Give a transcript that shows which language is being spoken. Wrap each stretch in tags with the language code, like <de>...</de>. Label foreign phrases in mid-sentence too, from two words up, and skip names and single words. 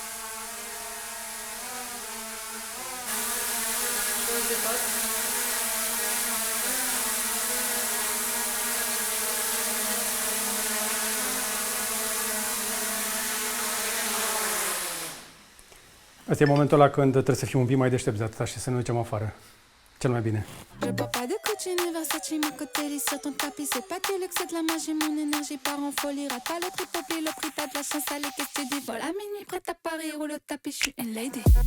<ro>Asta e momentul ăla când trebuie să fim un pic mai deștepți de atâta și să ne ducem afară. Cel mai bine.</ro> <fr>Je bois pas de Gucci ni Versace, ma côté lit sur ton tapis. C'est pas du luxe, c'est de la magie, mon énergie part en folie. Rate pas le trip, oublie le prix, t'as de la chance, allez, qu'est-ce que tu dis? Vol à minuit, prête à Paris, roule le tapis, j'suis une lady.</fr>